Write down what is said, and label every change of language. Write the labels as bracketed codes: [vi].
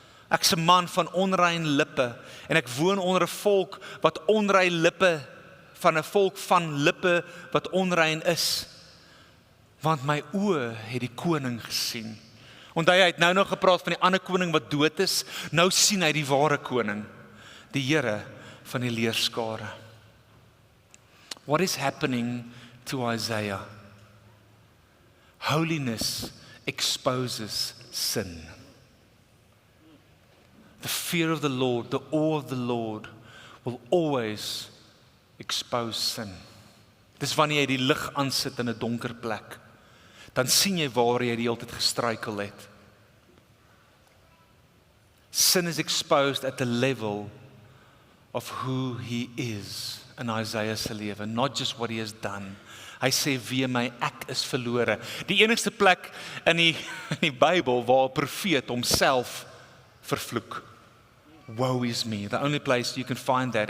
[af] Ek is 'n man van onrein lippe, en ek woon onder 'n volk wat onrein lippe, van 'n volk van lippe wat onrein is, want my oë het die koning gesien. Onthou hy het nou nog gepraat van die ander koning wat dood is, nou sien hy die ware koning, die Here van die leerskare. [en] What is happening to Isaiah? Holiness exposes sin. The fear of the Lord, the awe of the Lord will always expose sin. [af] Dis wanneer jy die lig aansit in 'n donker plek, dan sien jy waar jy die hele tyd gestruikel het. [en] Sin is exposed at the level of who he is in Isaiah [af] se lewe, [en] not just what he has done. [af] Hy sê, wee my, ek is verlore. Die enigste plek in die Bybel waar 'n profeet homself vervloek. [en] Woe is me, the only place you can find that.